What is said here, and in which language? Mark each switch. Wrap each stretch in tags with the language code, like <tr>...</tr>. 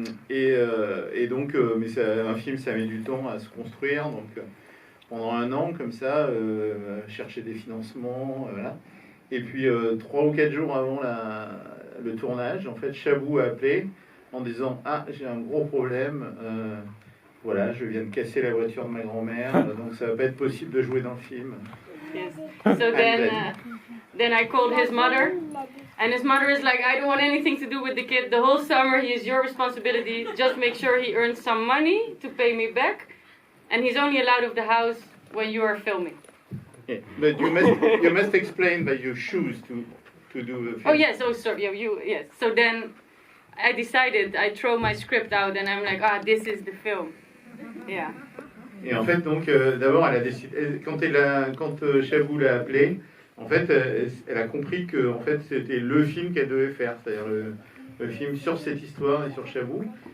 <fr>Et donc, mais un film, ça met du temps à se construire, donc pendant 1 an, comme ça, chercher des financements, voilà. Et puis, 3 ou 4 jours avant le tournage, en fait, Chabou a appelé en disant « Ah, j'ai un gros problème, voilà, je viens de casser la voiture de ma grand-mère, donc ça va pas être possible de jouer dans le film. »</fr> <en>Yes. So then I called his mother, and his mother is like, I don't want anything to do with the kid. The whole summer he is your responsibility. Just make sure he earns some money to pay me back, and he's only allowed of the house when you are filming. Okay. But you must explain that you choose to do the film. Oh yes, oh sorry, yes. So then I decided, I throw my script out, and I'm like, this is the film. Yeah.</en> <fr>Et en fait, donc, d'abord, elle a décidé, quand Chabou l'a appelé, en fait, elle a compris que en fait, c'était le film qu'elle devait faire, c'est-à-dire le film sur cette histoire et sur Chabou.</fr>